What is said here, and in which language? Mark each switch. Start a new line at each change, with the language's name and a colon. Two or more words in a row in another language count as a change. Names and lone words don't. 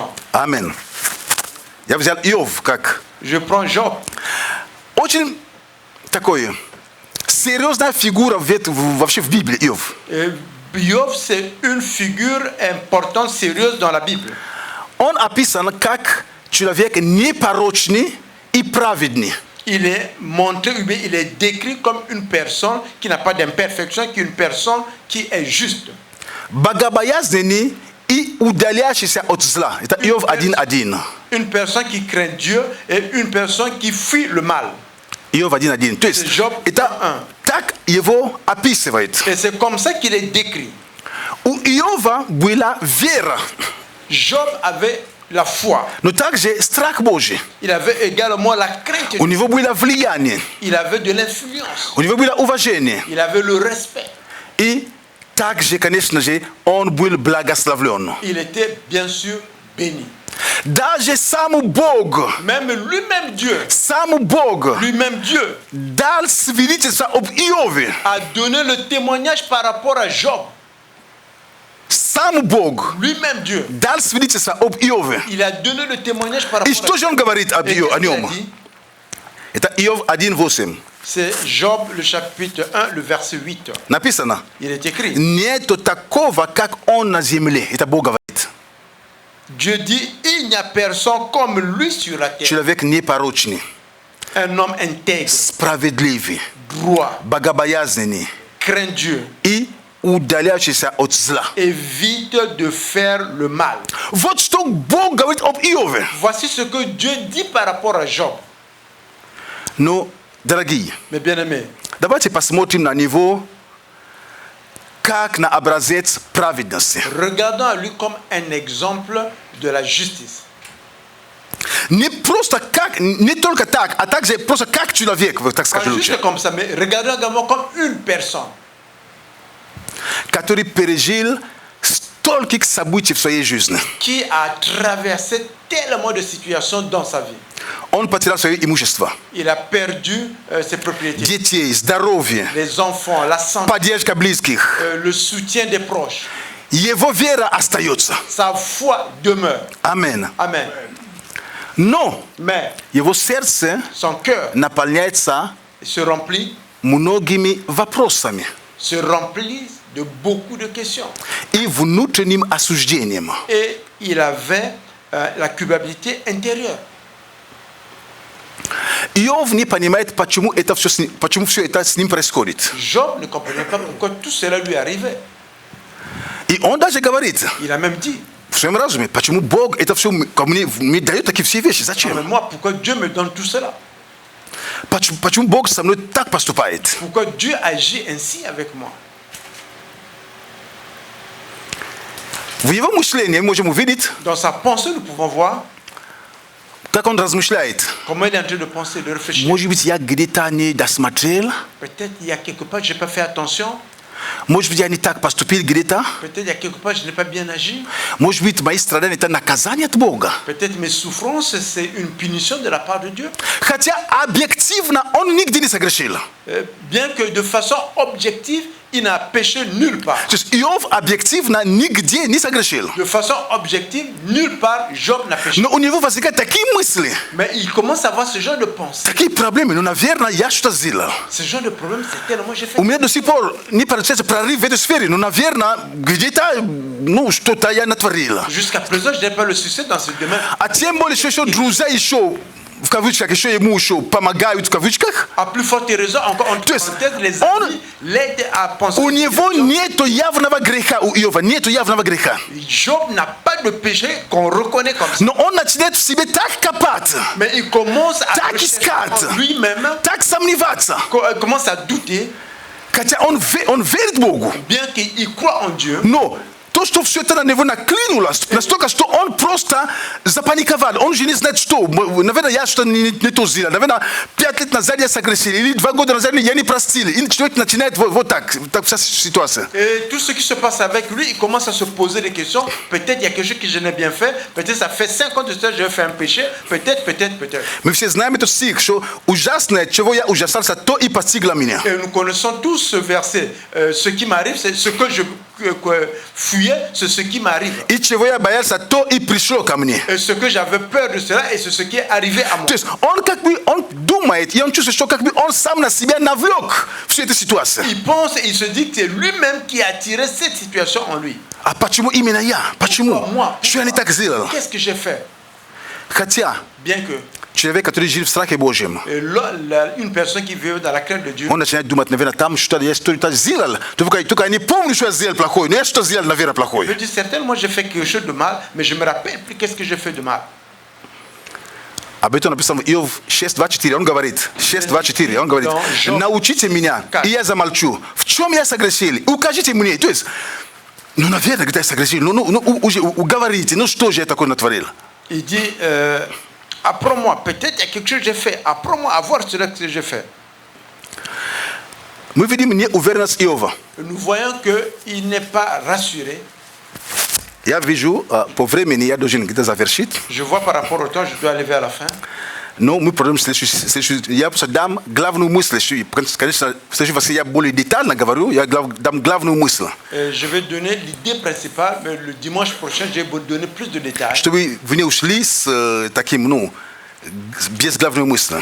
French: Amen. Je prends Job.
Russian: Очень такой серьезная фигура вообще в Библии, Иов.
French: Job, c'est une figure importante, sérieuse dans la Bible.
Russian: Он описан как человек непорочный и праведный.
French: Il est montré, il est décrit comme une personne qui n'a pas d'imperfection, qui est une personne qui est juste.
Russian: Богобоязненный и удаляющийся от зла. Это Иов 1:1.
French: Une personne qui craint Dieu et une personne qui fuit le mal.
Russian: Иов 1:1. То есть это так его описывает.
French: Et c'est comme ça qu'il est décrit.
Russian: У Иова была вера.
French: Job avait la foi.
Russian: Но также страх Божий.
French: Il avait également la crainte.
Russian: У него было влияние.
French: Il avait de l'influence.
Russian: У него было уважение.
French: Il avait le respect.
Russian: И также, конечно же, он был благословлен.
French: Il était bien sûr béni.
Russian: Даже сам Бог,
French: même lui-même Dieu,
Russian: сам Бог,
French: lui-même Dieu,
Russian: дал свидетельство об Иове.
French: A donné le témoignage par rapport à Job.
Russian: Сам Бог,
French: lui-même Dieu,
Russian: дал свидетельство об Иове.
French: Il a donné le témoignage par rapport
Russian: И что же он говорит о нем? Это Иов 1:8.
French: C'est Job, le chapitre 1, le verset 8.
Russian: Написано.
French: Il est écrit.
Russian: Нету такого, как он на земле. Это Бог говорит.
French: Dieu dit, il n'y a personne comme lui sur la terre.
Russian: Человек непорочный.
French: Un homme intègre.
Russian: Справедливый.
French: Droit.
Russian: Богобоязненный.
French: Craint Dieu.
Russian: И удаляющийся от зла.
French: Évite de faire le mal.
Russian: Вот что Бог говорит об Иове.
French: Voici ce que Dieu dit par rapport à Job.
Russian: Но, дорогие,
French: mes bien-aimés,
Russian: давайте посмотрим на него как на образец праведности.
French: Regardons à lui comme un exemple de la justice.
Russian: Не просто как, не только так, а также просто как человек, так скажем лучше.
French: Juste comme ça, mais regardons également comme une personne.
Russian: Который пережил стольких событий в своей жизни.
French: Qui a traversé tellement de situations dans sa vie.
Russian: Он потерял свое имущество.
French: Il a perdu ses propriétés.
Russian: Детей, здоровье.
French: Les enfants, la santé.
Russian: Поддержка близких.
French: Le soutien des proches.
Russian: Его вера остается.
French: Sa foi demeure.
Russian: Амен.
French: Amen.
Russian: Но
French: mais
Russian: его сердце
French: son cœur
Russian: наполняется
French: se remplit
Russian: многими вопросами.
French: Se remplit de beaucoup de questions.
Russian: И внутренним осуждением.
French: Et il avait la culpabilité intérieure.
Russian: Иов не понимает, почему все это с ним происходит.
French: Job ne comprenait pas pourquoi tout cela lui arrivait.
Russian: И он даже говорит,
French: il a même dit,
Russian: в своем разуме, почему Бог это все мне дает такие все вещи, зачем?
French: Mais moi, pourquoi Dieu me donne tout cela?
Russian: Почему Бог со мной так поступает?
French: Pourquoi Dieu agit ainsi avec moi?
Russian: В его мышлении мы можем увидеть,
French: dans sa pensée, nous pouvons voir,
Russian: как он размышляет.
French: Comment il est en train de penser, de réfléchir.
Russian: Может быть, я где-то не досмотрел.
French: Peut-être il y a quelque part, je n'ai pas fait attention.
Russian: Может быть, я не так поступил где-то.
French: Peut-être il y a quelque part, je n'ai pas bien agi.
Russian: Может быть, мои страдания это наказание от Бога.
French: Peut-être mes souffrances, c'est une punition de la part de Dieu.
Russian: Хотя объективно он нигде не согрешил.
French: Bien que de façon objective, il n'a péché nulle part.
Russian: То есть Иов объективно нигде не согрешил.
French: De façon objective, nulle part, Job n'a péché.
Russian: Но у него возникают такие мысли,
French: Mais il commence à avoir ce genre de pensée.
Russian: такие проблемы. Ну, наверное, я что-то сделал.
French: Ce genre de problème, c'est tellement j'ai fait.
Russian: У меня до сих пор не получается прорыв в этой сфере. Ну, наверное, где-то, ну, что-то я натворил.
French: Jusqu'à présent, je n'ai pas le succès dans ce domaine.
Russian: А тем более, что еще друзья еще, в кавычках, еще ему еще помогают, в кавычках.
French: À plus forte raison, encore entre
Russian: То есть
French: parenthèses, les
Russian: он-
French: amis l'aident à penser.
Russian: У него нету явного греха, у Иова нету явного греха.
French: Job n'a pas de péché qu'on reconnaît comme ça.
Russian: Но он начинает в себе так копать,
French: Mais il commence à
Russian: Так
French: rechercher
Russian: искать.
French: en lui-même,
Russian: так сомневаться.
French: commence à douter,
Russian: Хотя он верит Богу.
French: bien qu'il croit en Dieu.
Russian: Но то, что все это на него наклинулось, настолько, что он просто запаниковал. Он же не знает, что. Наверное, я что-то не то сделал. Наверное, 5 лет назад я согрешил. Или 2 года назад я не простил. И человек начинает вот так вся ситуация.
French: Et tout ce qui se passe avec lui, il commence à se poser des questions. Peut-être il y a quelque chose que je n'ai bien fait. Peut-être ça fait 5 ans de ça, j'ai fait un péché. Peut-être.
Russian: Мы все знаем этот стих, что ужасное, чего я ужасался, то и постигло меня.
French: Et nous connaissons tous ce verset. Ce qui m'arrive, c'est ce que je fuyais, c'est ce qui m'arrive.
Russian: И чего я боялся, то и пришло ко мне.
French: Et ce que j'avais peur de cela, et c'est ce qui est arrivé à moi.
Russian: То есть он как бы, он думает, и он чувствует, что как бы он сам на себя навлек всю эту ситуацию.
French: Il pense et il se dit que c'est lui-même qui a attiré cette situation en lui.
Russian: А почему именно я? Почему?
French: Moi,
Russian: Что я не так сделал?
French: qu'est-ce que j'ai fait?
Russian: Хотя
French: Bien que
Russian: человек, который жил в страхе Божьем,
French: une personne qui vit dans la crainte de Dieu,
Russian: он начинает думать, наверное, там что-то я что-то сделал. Только я не помню, что я сделал плохое, но я что-то сделал, наверное,
French: je
Russian: плохое.
French: dis certainement j'ai fait quelque chose de mal, mais je me rappelle plus qu'est-ce que j'ai fait de mal.
Russian: Об этом написано в Иов 6:24. Он говорит, 6:24, он говорит, научите меня, и я замолчу. В чем я согрешил? Укажите мне. То есть, ну, наверное, где я согрешил? Уже уговорите, ну что же я такое натворил?
French: Il dit, apprends-moi, peut-être il y a quelque chose que j'ai fait, apprends-moi à voir cela que j'ai fait.
Russian: Мы видим неуверенность Иова.
French: Nous voyons qu'il n'est pas rassuré.
Russian: Я вижу, по времени я должен где-то завершить,
French: Je vois par rapport au temps, je dois aller vers la fin.
Russian: но мы продолжим следующий. Я просто дам главную мысль. Конечно, в следующий раз я более детально говорю, я дам главную мысль.
French: Je vais donner l'idée principale, mais le dimanche prochain, je vais donner plus de détails.
Russian: Чтобы вы не ушли с таким, ну, без главной мысли.